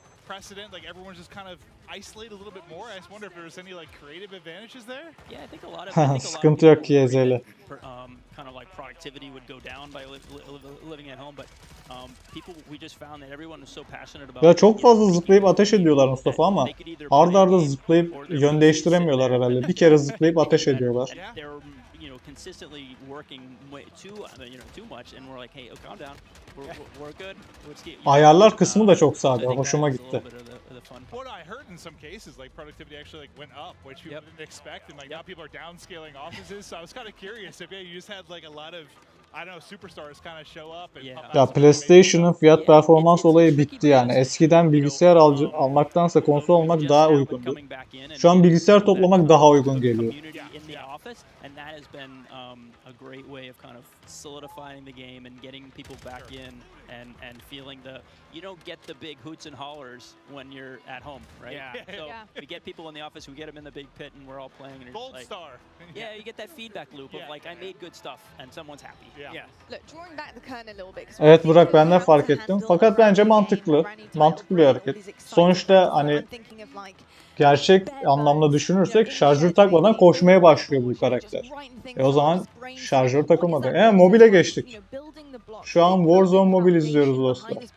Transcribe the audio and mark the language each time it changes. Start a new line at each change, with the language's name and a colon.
English: Precedent, like everyone's just kind of isolated a little bit more. I just wonder if there's any like creative advantages there. Yeah, I think a lot of
Turkish: sıkıntı yok ki Ezeli.
English: Kind of like productivity would go down by living at home, but people we just found that everyone was so passionate about.
Turkish: Ya çok fazla zıplayıp ateş ediyorlar Mustafa ama arda arda zıplayıp yön değiştiremiyorlar herhalde. Bir kere zıplayıp ateş ediyorlar.
English: Consistently working too much and we're like, hey, calm down. We're good.
Turkish: Ayarlar kısmı da çok sade. Hoşuma gitti.
English: What I heard in some cases, like productivity actually like went up, which you didn't expect, and like now people are downscaling offices. So I was kind of curious if you just had like a lot of, I don't know, superstars kind of show up.
Turkish: Ya PlayStation'ın fiyat performans olayı bitti yani. Eskiden bilgisayar almaktansa konsol almak daha uygundu. Şu an bilgisayar toplamak daha uygun geliyor.
English: And that has been a great way of kind of solidifying the game and getting people back in and feeling you don't get the big hoots and hollers when you're at home, right? Yeah. So we get people in the office, we get them in the big pit, and we're all playing. And Gold like, star. Yeah, you get that feedback loop of like I made good stuff and someone's happy. Yeah. Look, drawing back the curtain a little bit.
Turkish: Evet Burak, ben de fark ettim. Fakat bence mantıklı bir hareket. Sonuçta hani gerçek anlamda düşünürsek şarjör takmadan koşmaya başlıyor bu karakter. O zaman şarjör takılmadı. Mobile geçtik. Şu an Warzone Mobile izliyoruz dostlar.